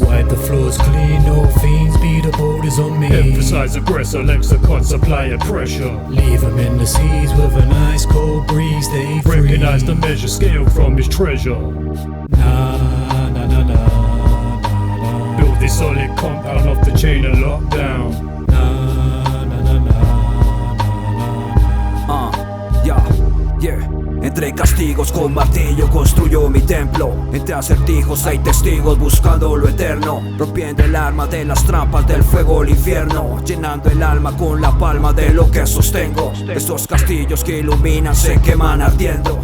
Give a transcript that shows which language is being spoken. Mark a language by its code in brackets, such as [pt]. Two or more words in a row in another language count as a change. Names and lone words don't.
[en] Wipe the floors clean, no fiends, be the boulders on me. Emphasize aggressor, lexicon supply pressure. Leave them in the seas with an ice cold breeze, they free. Recognize the measure scale from his treasure. Nah, nah, nah, nah, nah. Build this solid compound off the chain of lockdown. Nah, nah, nah, nah, nah, nah. Yeah. [es] Entre castigos con martillo construyo mi templo. Entre acertijos hay testigos buscando lo eterno. Rompiendo el arma de las trampas del fuego el infierno. Llenando el alma con la palma de lo que sostengo. Estos castillos que iluminan se queman ardiendo.